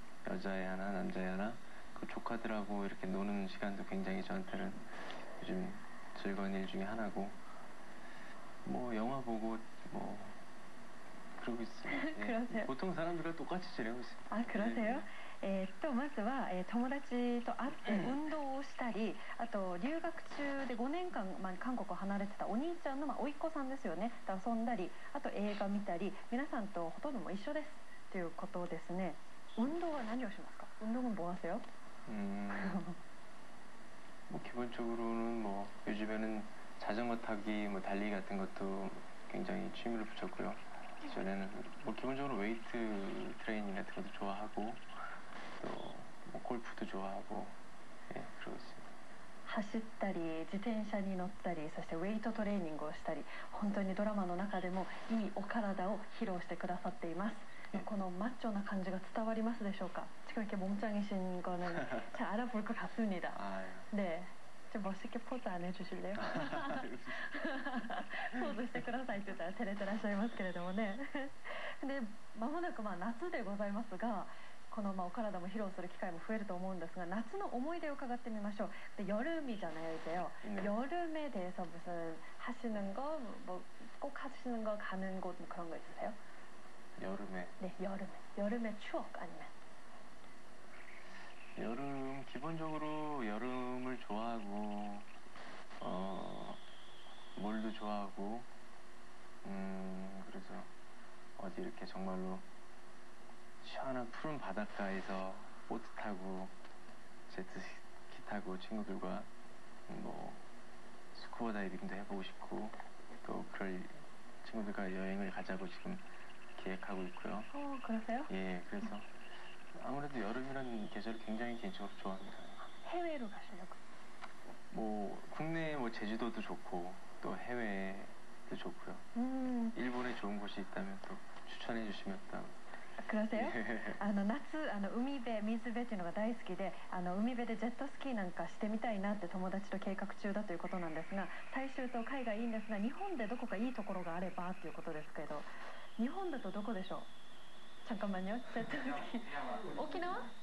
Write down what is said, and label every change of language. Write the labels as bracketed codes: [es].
[ko] 여자애 하나, 남자애 하나. 그 조카들하고 이렇게 노는 시간도 굉장히 저한테는 요즘 즐거운 일 중에 하나고, 뭐 영화 보고 뭐 그러고 있어요. 그러세요? 보통 사람들과 똑같이 지내고 있어요. 아, 그러세요? [ja] まずは、友達と会って運動をしたり、あと留学中で5年間、韓国を離れてたお兄ちゃんの、甥っ子さんですよね、と遊んだり、あと映画見たり、皆さんとほとんども一緒ですということですね。運動は何をしますか? [ko] 운동은 뭐 하세요? 뭐 기본적으로는 뭐 요즘에는 자전거 타기, 뭐 달리기 같은 것도 굉장히 취미를 붙였고요. 전에는 뭐 기본적으로 웨이트 트레이닝 같은 것도 좋아하고, 또 뭐 골프도 좋아하고, 예, 그러고 있습니다. [ja] 走ったり自転車に乗ったり、そしてウェイトトレーニングをしたり、本当にドラマの中でもいいお体を披露してくださっています。このマッチョな感じが伝わりますでしょうか? [ko] 지금 이렇게 몸짱이신 거는 잘 알아볼 것 같습니다. 네. 좀 멋있게 포즈 안 해주실래요? [ja] 포즈 してくださいって言ったら照れてらっしゃいますけれどもね。で、まもなく夏でございますが、このお体も披露する機会も増えると思うんですが、夏の思い出を伺ってみましょう。 [ko] で、여름이잖아요, 이제요. 여름에 대해서 무슨 하시는 거, 뭐 꼭 하시는 거, 가는 곳 뭐 그런 거 있으세요? 여름에. 네, 여름에. 여름의 추억 아니면? 여름, 기본적으로 여름을 좋아하고, 물도 좋아하고, 그래서 어디 이렇게 정말로 시원한 푸른 바닷가에서 보트 타고 제트스키 타고 친구들과 뭐 스쿠버 다이빙도 해보고 싶고, 또 그럴 친구들과 여행을 가자고 지금 계획하고 있고요. 그러세요? 예, 그래서 아무래도 여름이라는 계절을 굉장히 개인적으로 좋아합니다. 해외로 가시려고? 뭐 국내 뭐 제주도도 좋고, 또 해외도 좋고요. 일본에 좋은 곳이 있다면 또 추천해 주시면 또. 그러세요? [ja] 夏、海辺、水辺っていうのが大好きで、海辺でジェットスキーなんかしてみたいなって友達と計画中だということなんですが、大衆と海外いいんですが、日本でどこかいいところがあればということですけど、日本だとどこでしょう? [ko] 잠깐만요. 제트 스키. 오키나와?